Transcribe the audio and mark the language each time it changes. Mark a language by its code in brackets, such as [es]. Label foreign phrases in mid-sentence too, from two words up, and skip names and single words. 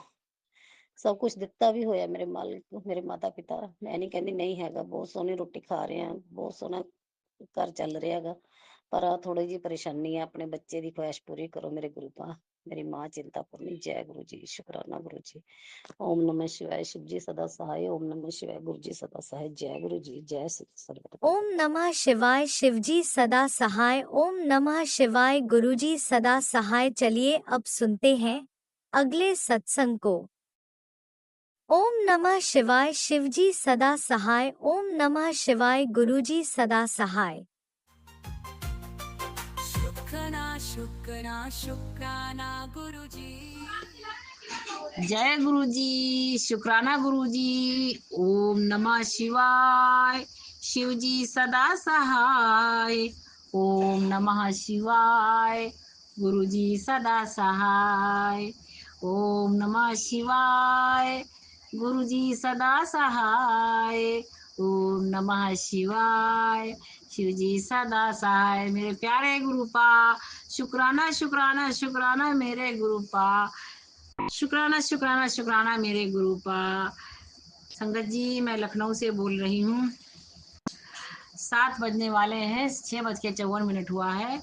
[pa] ਸਭ ਕੁਛ ਦਿੱਤਾ ਵੀ ਹੋਇਆ ਮੇਰੇ ਮਾਲਕ ਮੇਰੇ ਮਾਤਾ ਪਿਤਾ। ਮੈਂ ਨਹੀਂ ਕਹਿੰਦੀ ਨਹੀਂ ਹੈਗਾ, ਬਹੁਤ ਸੋਹਣੀ ਰੋਟੀ ਖਾ ਰਹੇ ਆ, ਬਹੁਤ ਸੋਹਣਾ ਘਰ ਚੱਲ ਰਿਹਾ ਗਾ। ਪਰ ਆ ਥੋੜੀ ਜਿਹੀ ਪਰੇਸ਼ਾਨੀ ਆ। ਆਪਣੇ ਬੱਚੇ ਦੀ ਖੁਆਇਸ਼ ਪੂਰੀ ਕਰੋ ਮੇਰੇ ਗੁਰੂ ਪਾ। ਮੇਰੀ ਮਾਂ ਚਿੰਤਾਪੁਰਨੀ। ਜੈ ਗੁਰੂ ਜੀ। ਸ਼ੁਕਰਾਨਾ ਗੁਰੂ ਜੀ। [sa] ओम नमः शिवाय [hi] शिव जी सदा सहाय। [sa] ओम नमः शिवाय [hi] गुरु जी सदा सहाय। जय गुरु जी। जय सरबत। [sa] ओम नमः शिवाय [hi] शिवजी सदा सहाय। [sa] ओम नमः शिवाय [hi] गुरुजी सदा सहाय। चलिए अब सुनते हैं अगले सत्संग को। [sa] ओम नमः शिवाय [hi] शिवजी सदा सहाय। [sa] ओम नमः शिवाय [hi] गुरुजी सदा सहाय। शुक्राना शुक्राना शुक्राना गुरुजी। जय गुरु जी। शुक्राना गुरु जी। [sa] ओम नमः शिवाय [hi] शिव जी सदा सहाय। [sa] ओम नमः शिवाय [hi] गुरु जी सदा सहाय। [sa] ओम नमः शिवाय [hi] गुरु जी सदा सहाय। [sa] ओम नमः शिवाय [hi] शिव जी सदा सहाय। मेरे प्यारे गुरु पा शुक्राना शुक्राना शुक्राना मेरे गुरु पा शुक्राना शुक्राना शुक्राना मेरे गुरु पा। संगत जी मैं लखनऊ से बोल रही हूँ। 7 बजने वाले हैं, 6:54 हुआ है।